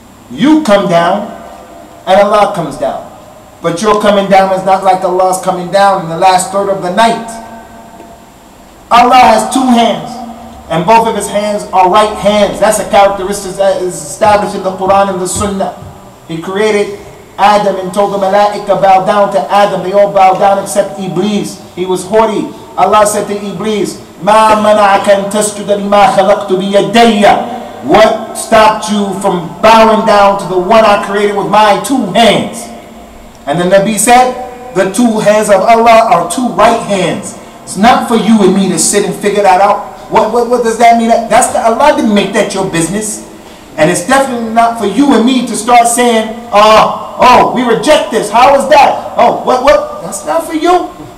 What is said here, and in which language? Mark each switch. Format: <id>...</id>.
<en>You come down and Allah comes down. But your coming down is not like Allah's coming down in the last third of the night. Allah has 2 hands. And both of His hands are right hands. That's a characteristic that is established in the Quran and the Sunnah. He created Adam and told the Malaika bow down to Adam. They all bowed down except Iblis. He was haughty. Allah said to Iblis,</en> <ar>مَا مَنَعَكَ أَن تَسْجُدَ لِمَا خَلَقْتُ بِيَدَيَّ.</ar> <en>What stopped you from bowing down to the one I created with my 2 hands? And the Nabi said, the 2 hands of Allah are 2 right hands. It's not for you and me to sit and figure that out. What does that mean? Allah didn't make that your business. And it's definitely not for you and me to start saying, oh, we reject this. How is that? Oh, what? That's not for you.</en>